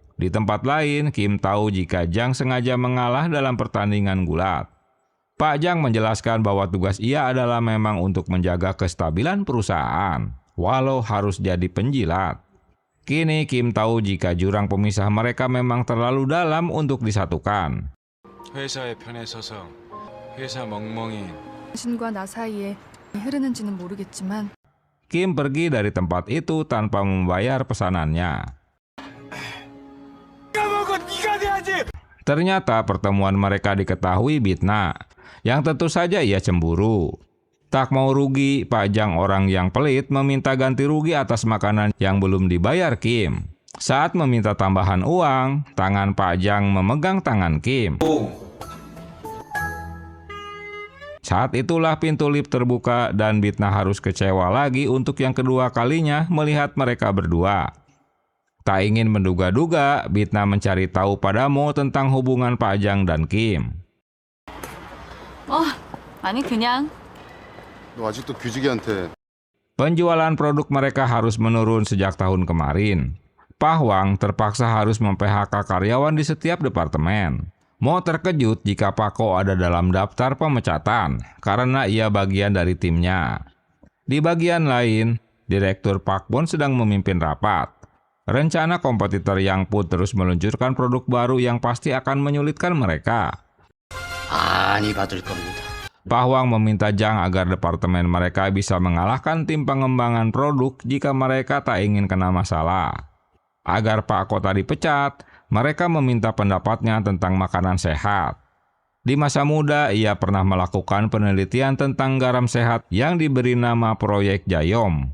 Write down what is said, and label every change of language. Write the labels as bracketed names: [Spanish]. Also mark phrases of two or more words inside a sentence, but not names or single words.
[Indonesian] Di tempat lain, Kim tahu jika Jang sengaja mengalah dalam pertandingan gulat. Pak Jang menjelaskan bahwa tugas ia adalah memang untuk menjaga kestabilan perusahaan, walau harus jadi penjilat. Kini Kim tahu jika jurang pemisah mereka memang terlalu dalam untuk disatukan. [Korean] 회사의 편에 서서 회사 멍멍이. 당신과 나 사이에 흐르는지는 모르겠지만 [Indonesian] Kim pergi dari tempat itu tanpa membayar pesanannya. Ternyata pertemuan mereka diketahui Bitna, yang tentu saja ia cemburu. Tak mau rugi, Pak Jang orang yang pelit meminta ganti rugi atas makanan yang belum dibayar Kim. Saat meminta tambahan uang, tangan Pak Jang memegang tangan Kim. Saat itulah pintu lift terbuka dan Bitna harus kecewa lagi untuk yang kedua kalinya melihat mereka berdua. Tak ingin menduga-duga, Bitna mencari tahu pada Mo tentang hubungan Pak Jang dan Kim. [Korean] 아니 그냥 너 아직도 규직이한테. [Indonesian] Penjualan produk mereka harus menurun sejak tahun kemarin. Pak Hwang terpaksa harus mem-PHK karyawan di setiap departemen. Mo terkejut jika Pak Ko ada dalam daftar pemecatan karena ia bagian dari timnya. Di bagian lain, Direktur Pak Bon sedang memimpin rapat. Rencana kompetitor Yang Put terus meluncurkan produk baru yang pasti akan menyulitkan mereka. [Korean] 많이 받을 겁니다. [Indonesian] Pak Hwang meminta Jang agar departemen mereka bisa mengalahkan tim pengembangan produk jika mereka tak ingin kena masalah. Agar Pak Ko tadi dipecat, mereka meminta pendapatnya tentang makanan sehat. Di masa muda, ia pernah melakukan penelitian tentang garam sehat yang diberi nama Proyek Jayom.